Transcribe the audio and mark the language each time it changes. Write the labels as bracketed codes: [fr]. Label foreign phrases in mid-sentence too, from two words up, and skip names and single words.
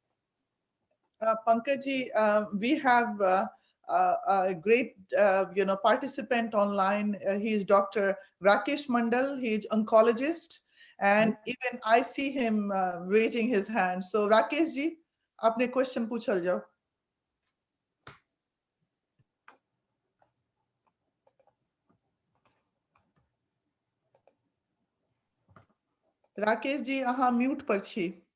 [en] Pankaj, we have a great participant online. He is Dr. Rakesh Mandal. He is oncologist, and even I see him raising his hand. [mai] So Rakesh ji, apne question पूछल जाओ. राकेश जी अहाँ म्यूट पर छी.